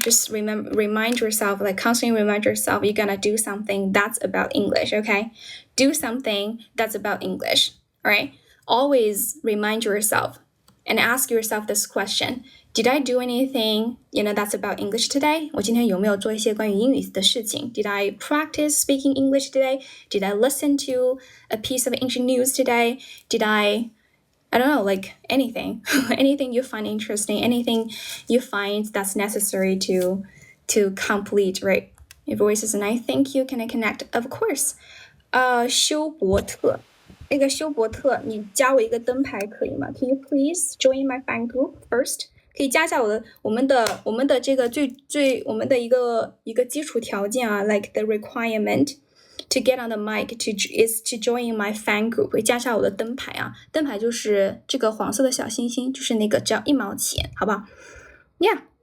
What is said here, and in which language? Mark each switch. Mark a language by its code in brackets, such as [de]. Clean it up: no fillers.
[en] Just remind yourself, like constantly remind yourself, you're gonna do something that's about English, okay? Do something that's about English, all right? Always remind yourself and ask yourself this question. Did I do anything, that's about English today? [zh] 我今天有没有做一些关于英语的事情 [en] Did I practice speaking English today? Did I listen to a piece of English news today? Did I don't know, like anything. Anything you find interesting, anything you find that's necessary to complete, right? Your voice is nice. Thank you. Can I connect? Of course. 休伯特。 [zh] 那个休伯特，你加我一个灯牌可以吗 [en] Can you please join my fan group first? [zh] 可以加一下我们的这个我们的一个基础条件啊 [en] like the requirement to get on the mic is to join my fan group [zh] 会加上我的灯牌啊，灯牌就是这个黄色的小星星，就是那个只要1毛钱，好不好 [en] Yeah.